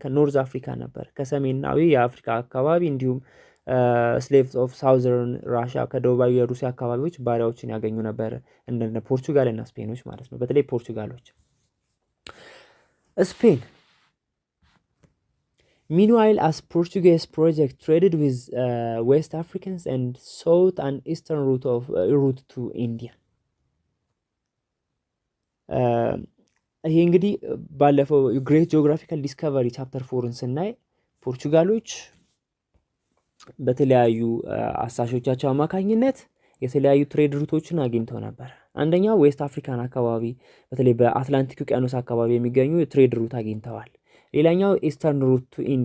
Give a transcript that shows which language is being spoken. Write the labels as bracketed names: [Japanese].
[Amharic] ከኖርዝ አፍሪካ ነበር፣ ከሰሜናዊ የአፍሪካ አካባቢ እንዲሁም [English] ስሌቭስ ኦፍ ሳውዘርን ራሻ [Amharic] ከደቡባዊ የሩሲያ አካባቢዎች ባሪያዎችን ያገኙ ነበር፣ እንደ ፖርቹጋል እና ስፔኖች ማለት ነው። በተለይ ፖርቹጋሎች። ስፔን [English] Meanwhile, as Portuguese project traded with West Africans and sought an eastern route to India. [Amharic] ይሄ እንግዲህ ባለፈው [English] ግሬት ጂኦግራፊካል ዲስከቨሪ ቻፕተር [Amharic] 4ን ስናይ ፖርቹጋሎች በተለያዩ አሳሾቻቸው አማካኝነት የተለያዩ ትሬድ ሩቶችን አግኝተው ነበር። አንደኛው ዌስት አፍሪካን አካባቢ በተለይ በአትላንቲክ ውቅያኖስ አካባቢ የሚገኙ ትሬድ ሩት አግኝተዋል። ሌላኛው [English] ኢስተርን ሩት ቱ